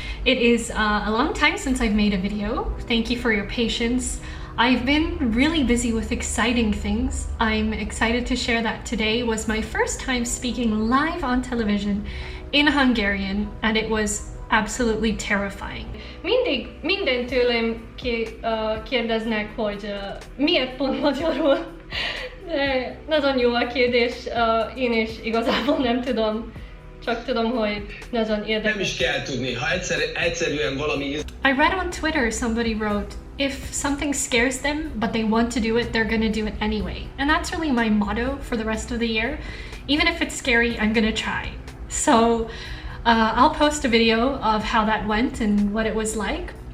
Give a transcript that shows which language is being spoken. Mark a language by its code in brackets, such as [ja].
[en] It is a long time since I've made a video. Thank you for your patience. I've been really busy with exciting things. I'm excited to share that today was my first time speaking live on television in Hungarian, and it was absolutely terrifying. [hu] Minden tőlem kérdeznek, hogy miért pont magyarul. De nagyon jó a kérdés, én is igazából nem tudom. Csak tudom, hogy nagyon érdekes. Nem is kell tudni, ha egyszerűen valami... [en] I read on Twitter somebody wrote, if something scares them, but they want to do it, they're gonna do it anyway. And that's really my motto for the rest of the year. Even if it's scary, I'm gonna try. So I'll post a video of how that went and what it was like.